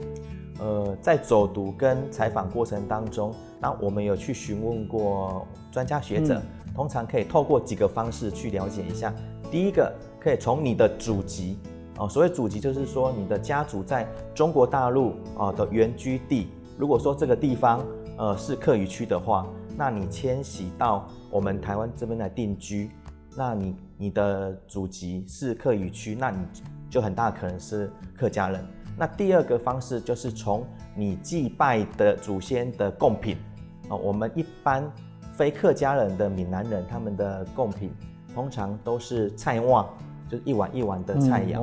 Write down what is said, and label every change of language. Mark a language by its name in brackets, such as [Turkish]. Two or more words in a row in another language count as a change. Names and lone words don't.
[Chinese] 在走讀跟採訪過程當中，那我們有去詢問過專家學者，通常可以透過幾個方式去了解一下。第一個可以從你的祖籍，所謂祖籍就是說你的家族在中國大陸的原居地，如果說這個地方是客語區的話，那你遷徙到我們台灣這邊來定居，那你的祖籍是客語區，那你就很大可能是客家人。那第二個方式就是從你祭拜的祖先的貢品，我們一般非客家人的閩南人，他們的貢品通常都是菜碗，就是一碗一碗的菜肴。